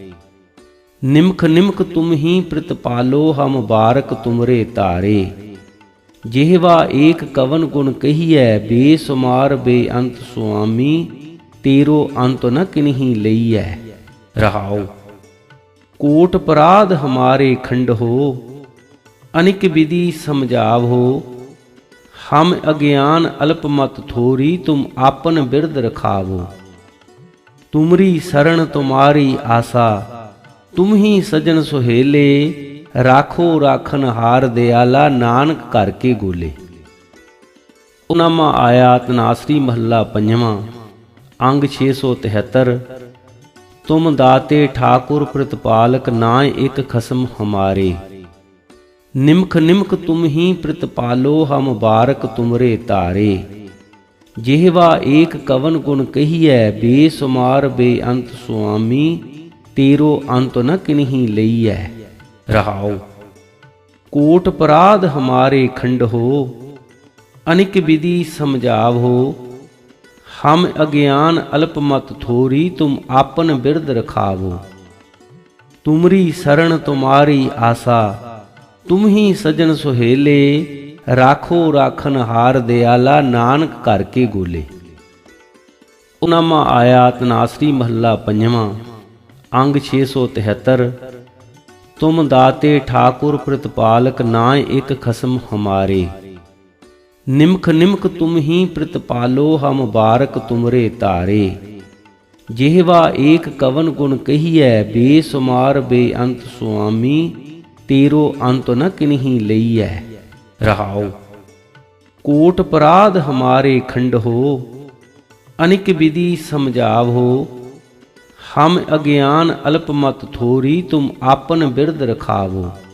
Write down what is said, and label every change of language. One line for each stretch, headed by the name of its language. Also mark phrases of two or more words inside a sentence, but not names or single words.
Punjabi: ਨਿਮਖ ਨਿਮਖ ਤੁਮ ਹੀ ਪ੍ਰਤਪਾਲੋ ਹਮ ਬਾਰਕ ਤੁਮਰੇ ਧਾਰੇ। ਜਿਹਵਾ ਏਕ ਕਵਨ ਗੁਣ ਕਹੀਐ ਬੇਸੁਮਾਰ ਬੇਅੰਤ ਸੁਆਮੀ। ਤੇਰੋ ਅੰਤ ਨ ਕਿਨਹੀ ਲਈਐ। ਰਹਾਉ। ਕੋਟ ਪਰਾਧ ਹਮਾਰੇ ਖੰਡ ਹੋ ਅਨਿਕ ਵਿਧਿ ਸਮਝਾਵੋ। ਹਮ ਅਗਿਆਨ ਅਲਪ ਮਤ ਥੋਰੀ ਤੁਮ ਆਪਨ ਬਿਰਦ ਰਖਾਵੋ। ਤੁਮਰੀ ਸਰਣ ਤੁਮ੍ਹਾਰੀ ਆਸਾ ਤੁਮ ਹੀ ਸਜਨ ਸੁਹੇਲੇ। ਰਾਖੋ ਰਾਖਨ ਹਾਰ ਦਇਆਲਾ ਨਾਨਕ ਕਰ ਕੇ ਗੋਲੇ। ਨਾਮਾ ਆਇਆ ਤਨਾਸਰੀ ਮਹਲਾ ਪੰਜਵਾਂ। अंग 673। ਤੁਮ ਦਾਤੇ ਠਾਕੁਰ ਪ੍ਰਤਪਾਲਕ ਨਾਇ ਏਕ ਖਸਮ ਹਮਾਰੇ। ਨਿਮਖ ਨਿਮਖ ਤੁਮ ਹੀ ਪ੍ਰਤਪਾਲੋ ਹਮ ਬਾਰਕ ਤੁਮਰੇ ਤਾਰੇ। ਜਿਹਵਾ ਏਕ ਕਵਨ ਗੁਣ ਕਹੀਐ ਬੇਸੁਮਾਰ ਬੇਅੰਤ ਸੁਆਮੀ। ਤੇਰੋ ਅੰਤ ਨ ਕਿਨਹੀ ਲਈਐ। ਰਹਾਉ। ਕੋਟ ਪਰਾਧ ਹਮਾਰੇ ਖੰਡ ਹੋ ਅਨਿਕ ਵਿਧि ਸਮਝਾਵੋ। ਹਮ ਅਗਿਆਨ ਅਲਪ ਮਤ ਥੋਰੀ ਤੁਮ ਆਪਨ ਬਿਰਦ ਰਖਾਵੋ। ਤੁਮਰੀ ਸਰਣ ਤੁਮ੍ਹਾਰੀ ਆਸਾ ਤੁਮ ਹੀ ਸਜਨ ਸੁਹੇਲੇ। ਰਾਖੋ ਰਾਖਨ ਹਾਰ ਦਇਆਲਾ ਨਾਨਕ ਕਰ ਕੇ ਗੋਲੇ। ਨਾਮਾ ਆਇਆ ਤਨਾਸਰੀ ਮਹਲਾ ਪੰਜਵਾਂ। अंग 673। ਤੁਮ ਦਾਤੇ ਠਾਕੁਰ ਪ੍ਰਤਪਾਲਕ ਨਾਇ ਏਕ ਖਸਮ ਹਮਾਰੇ। ਨਿਮਖ ਨਿਮਖ ਤੁਮ ਹੀ ਪ੍ਰਤਪਾਲੋ ਹਮ ਬਾਰਕ ਤੁਮਰੇ ਤਾਰੇ। ਜਿਹਵਾ ਏਕ ਕਵਨ ਗੁਣ ਕਹੀਐ ਬੇਸੁਮਾਰ ਬੇਅੰਤ ਸੁਆਮੀ। ਤੇਰੋ ਅੰਤ ਨ ਕਿਨਹੀ ਲਈਐ। ਰਹਾਉ। ਕੋਟ ਪਰਾਧ ਹਮਾਰੇ ਖੰਡ ਹੋ ਅਨਿਕ ਵਿਧਿ ਸਮਝਾਵੋ। ਹਮ ਅਗਿਆਨ ਅਲਪ ਮਤ ਥੋਰੀ ਤੁਮ ਆਪਨ ਬਿਰਦ ਰਖਾਵੋ।